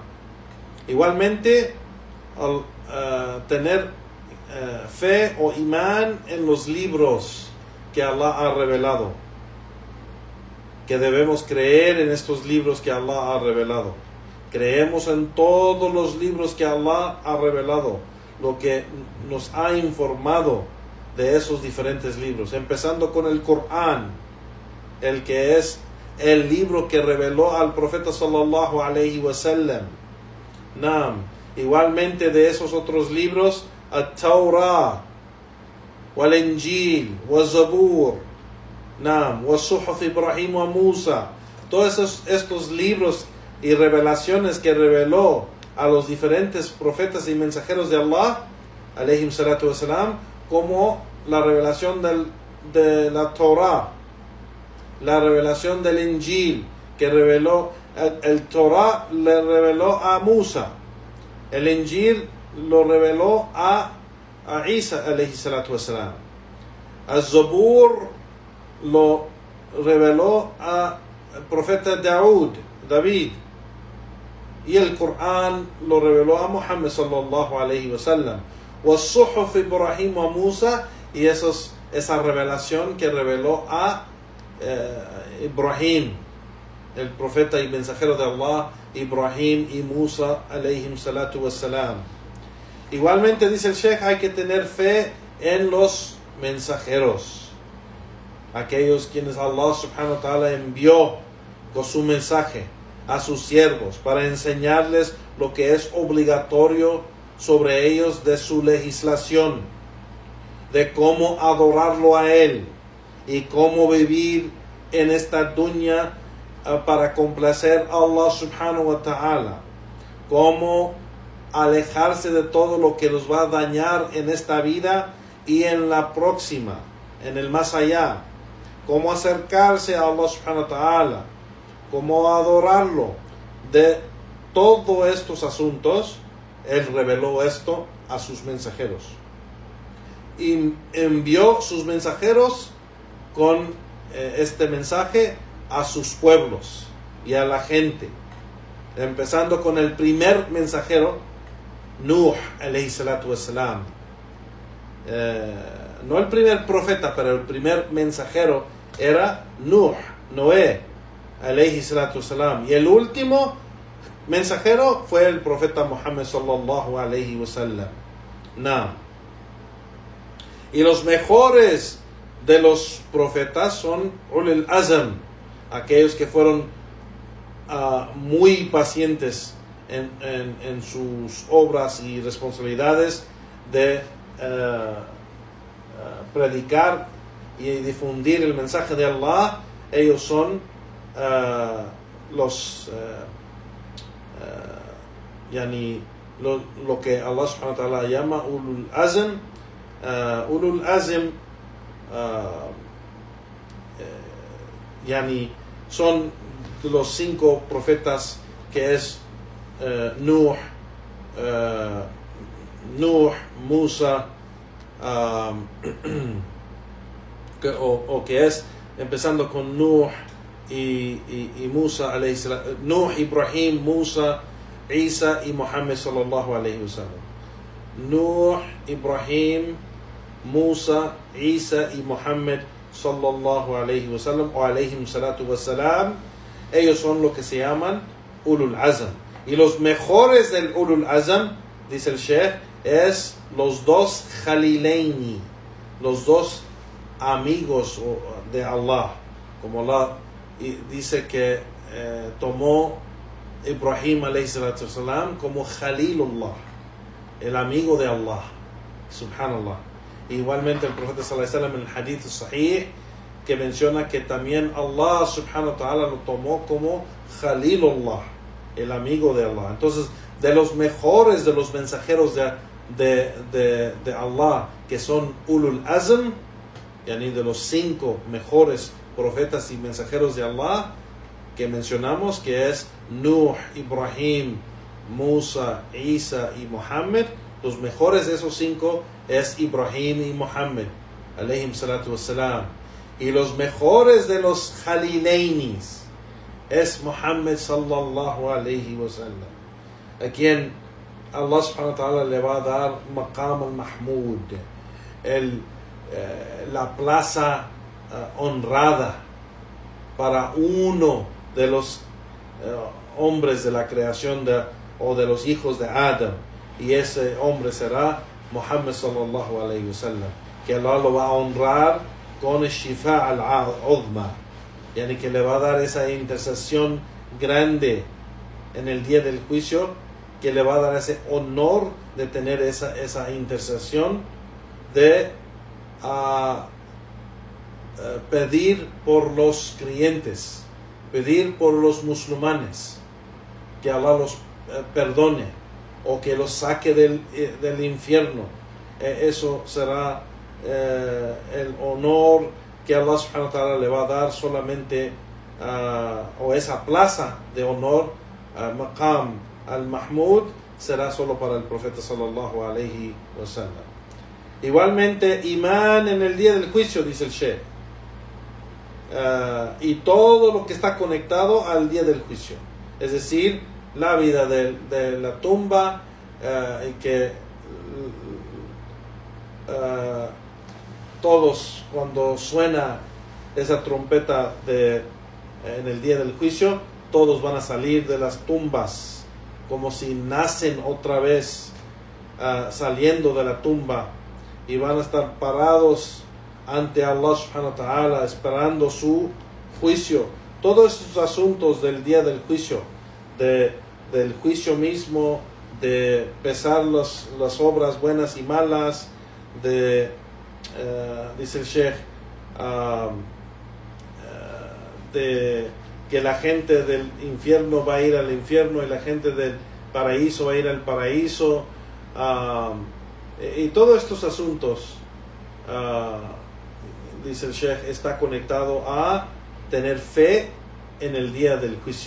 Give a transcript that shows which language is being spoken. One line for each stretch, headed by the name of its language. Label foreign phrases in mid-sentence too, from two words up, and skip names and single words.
Spanish: Igualmente, tener fe o imán en los libros que Allah ha revelado, que debemos creer en estos libros que Allah ha revelado. Creemos en todos los libros que Allah ha revelado, lo que nos ha informado de esos diferentes libros, empezando con el Corán, el que es el libro que reveló al profeta
Arabic: صلى الله عليه وسلم.
Spanish: Nam. Igualmente de esos otros libros,
Arabic: التوراة والإنجيل والزبور نعم وصحف إبراهيم وموسى.
Spanish: Todos estos libros y revelaciones que reveló a los diferentes profetas y mensajeros de Allah, alayhim
Arabic: الصلاة والسلام,
Spanish: como la revelación de la Torah, la revelación del Injil, que reveló, el Torah le reveló a Musa, el Injil lo reveló a Isa
Arabic: عليه الصلاة والسلام,
Spanish: el Zabur lo reveló a el profeta David, y el Corán lo reveló a Muhammad
Arabic: صلى الله عليه وسلم. وصحف إبراهيم وموسى,
Spanish: y esa revelación que reveló a Ibrahim, el profeta y mensajero de Allah, Ibrahim y Musa
Arabic: عليهم الصلاة والسلام.
Spanish: Igualmente dice el Sheikh, hay que tener fe en los mensajeros, aquellos quienes Allah
Arabic: سبحانه وتعالى
Spanish: envió con su mensaje a sus siervos para enseñarles lo que es obligatorio sobre ellos de su legislación, de cómo adorarlo a Él y cómo vivir en esta dunya para complacer a Allah
Arabic: سبحانه وتعالى,
Spanish: cómo alejarse de todo lo que nos va a dañar en esta vida y en la próxima, en el más allá, cómo acercarse a Allah
Arabic: سبحانه وتعالى,
Spanish: cómo adorarlo. De todos estos asuntos, Él reveló esto a sus mensajeros y envió sus mensajeros con este mensaje a sus pueblos y a la gente, empezando con el primer mensajero,
Arabic: نوح عليه الصلاة والسلام.
Spanish: No el primer profeta, pero el primer mensajero era Noé
Arabic: عليه الصلاة والسلام,
Spanish: y el último mensajero fue el profeta Muhammad
Arabic: صلى الله عليه وسلم.
Spanish: Y los mejores de los profetas son
Arabic: أولو العزم,
Spanish: aquellos que fueron muy pacientes en sus obras y responsabilidades de predicar y difundir el mensaje de Allah. Ellos son lo que Allah
Arabic: سبحانه وتعالى
Spanish: llama
Arabic: أولو العزم. أولو العزم
Spanish: son los 5 profetas, que es Nuh, Nuh, Musa, que es empezando con Nuh y Musa
Arabic: عليه السلام,
Spanish: Nuh, Ibrahim, Musa, Isa y Muhammad
Arabic: صلى الله عليه وسلم.
Spanish: Nuh, Ibrahim, Musa, Isa y Muhammad
Arabic: صلى الله عليه وسلم
Spanish: o
Arabic: عليهم الصلاة والسلام.
Spanish: Ellos son lo que se llaman
Arabic: أولو العزم.
Spanish: Y los mejores del
Arabic: أولو العزم,
Spanish: dice el Sheikh, es los dos Khalilaini, los dos amigos de Allah. Como Allah dice que tomó Ibrahim
Arabic: عليه الصلاة والسلام
Spanish: como Khalilullah, el amigo de Allah. Subhanallah. Igualmente el profeta
Arabic: صلى الله عليه وسلم
Spanish: en el
Arabic: حديث صحيح
Spanish: que menciona que también Allah
Arabic: سبحانه وتعالى
Spanish: lo tomó como Khalilullah, el amigo de Allah. Entonces, de los mejores de los mensajeros de Allah, que son
Arabic: أولو العزم,
Spanish: yani de los 5 mejores profetas y mensajeros de Allah que mencionamos, que es Nuh, Ibrahim, Musa, Isa y Muhammad. Los mejores de esos 5 es Ibrahim y Muhammad
Arabic: عليهم الصلاة والسلام.
Spanish: Y los mejores de los Khalilainis es Muhammad
Arabic: صلى الله عليه وسلم,
Spanish: a quien Allah
Arabic: سبحانه وتعالى
Spanish: le va a dar
Arabic: مقام المحمود,
Spanish: la plaza honrada para uno de los hombres de la creación o de los hijos de Adam, y ese hombre será Muhammad
Arabic: صلى الله عليه وسلم,
Spanish: que Allah lo va a honrar con el
Arabic: شفاعة العظمى,
Spanish: yani que le va a dar esa intercesión grande en el día del juicio, que le va a dar ese honor de tener esa intercesión, de pedir por los creyentes, pedir por los musulmanes, que Allah los perdone o que los saque del infierno. Eso será el honor que Allah
Arabic: سبحانه وتعالى
Spanish: le va a dar solamente, o esa plaza de honor,
Arabic: مقام المحمود,
Spanish: será solo para el profeta
Arabic: صلى الله عليه وسلم.
Spanish: Igualmente, imán en el día del juicio, dice el Sheikh, y todo lo que está conectado al día del juicio, es decir, la vida de la tumba, y que todos, cuando suena esa trompeta en el día del juicio, todos van a salir de las tumbas como si nacen otra vez, saliendo de la tumba, y van a estar parados ante Allah
Arabic: سبحانه وتعالى
Spanish: esperando su juicio. Todos estos asuntos del día del juicio, del juicio mismo, de pesar las obras buenas y malas, dice el Sheikh, de que la gente del infierno va a ir al infierno y la gente del paraíso va a ir al paraíso, y todos estos asuntos, dice el Sheikh, está conectado a tener fe en el día del juicio.